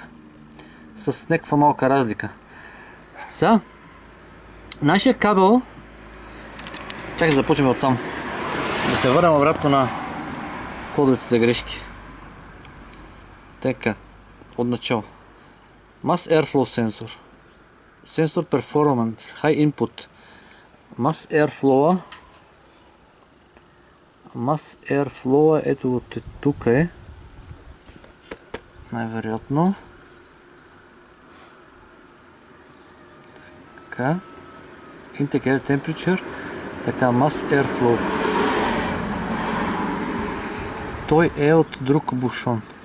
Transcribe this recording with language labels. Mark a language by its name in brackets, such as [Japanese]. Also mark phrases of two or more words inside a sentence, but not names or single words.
[Bulgarian] С някаква малка разлика. Сега, нашия кабел... Чакай да започнем от там. Да се върнем обратно на кодовете за грешки. Така, от начало. [English] Mass Airflow sensor. Sensor Performance. High Input. Mass Airflow, [Bulgarian] ето го тук е. Най-вероятно. Така. [English] Intake Air Temperature. [Bulgarian] Така, [English] Mass Airflow. [Bulgarian] Той е от друг бушон.